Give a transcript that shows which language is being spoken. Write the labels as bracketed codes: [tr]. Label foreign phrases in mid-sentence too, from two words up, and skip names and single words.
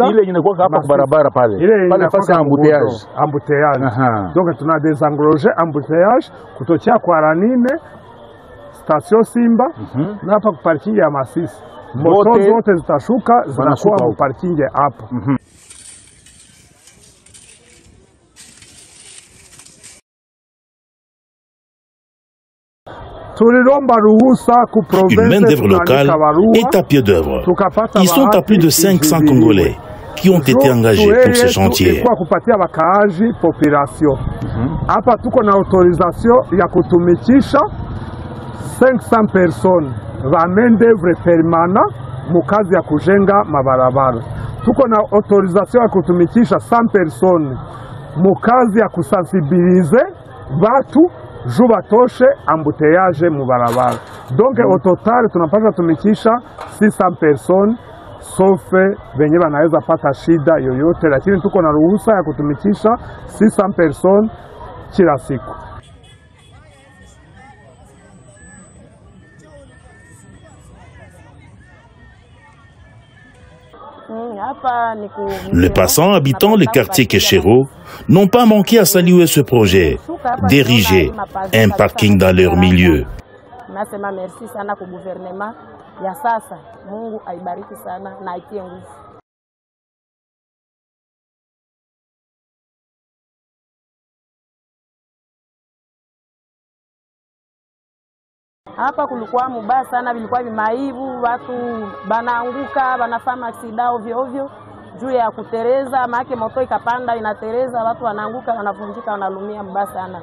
[sw] Ile inakuwa hapa barabara pale. Ile pale fasi ya embouteillage. Donc tuna [fr] desengorger embouteillage [sw] kutoka kwa Ranine station Simba na hapa kwa parking ya Masisi. Moto zote zitashuka zinakuwa kwa parking hapa. [fr] Une main-d'œuvre locale est à pied d'œuvre. Ils sont à plus de 500 Congolais qui ont été engagés pour ce chantier. [sw] Hapa tuko na autorisation ya kutumikisha 500 [fr] personnes va main-d'œuvre permanent [sw] mukazi ya kujenga mabarabara. Tuko na autorisation ya kutumikisha 100 personnes mukazi ya kusensibiliser watu juu batoshe embouteillage mu barabara. [fr] Donc au total [sw] tunapaswa tumikisha 600 personnes sauf venye wanaweza pata shida yoyote, lakini tuko na ruhusa ya kutumikisha 600 personnes kila siku. [fr] Les passants habitant le quartier Keshero n'ont pas manqué à saluer ce projet, d'ériger un parking dans leur milieu. [sw] Nasema merci sana kwa gouvernement ya sasa. Mungu aibariki sana na aitie nguvu. Hapa kulikuwa mubaya sana, vilikuwa vimaibu, watu banaanguka, banafanya aksida ovyo ovyo juu ya kutereza, maana moto ikapanda inatereza, watu wanaanguka, wanavunjika, wanalumia mbaya sana.